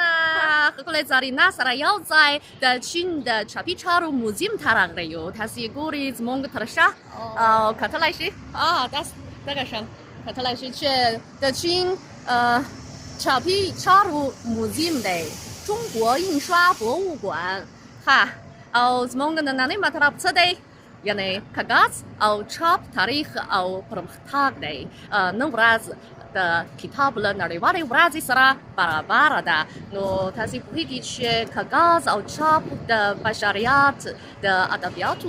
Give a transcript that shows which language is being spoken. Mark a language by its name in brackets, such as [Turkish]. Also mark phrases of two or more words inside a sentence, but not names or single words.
[Pashto] ښکلې زرینا سره یو ځای د چین د چاپي چارو موزیم ته راغلی یو تاسې ګورئ زموږ تر شا او کتلی شئ دغه شان کتلی شئ چې د چین چاپي چارو موزیم دی 中国印刷博物馆 ها او زموږ نننی مطلب څه دی یعنی کاغذ او چاپ تاریخ او پرمختګ دی نن ورځ د کتاب له نړیوالې ورځې سره برابر ده نو تاسې پوهیږئ چې کاغذ او چاپ د بشریت د ادبیاتو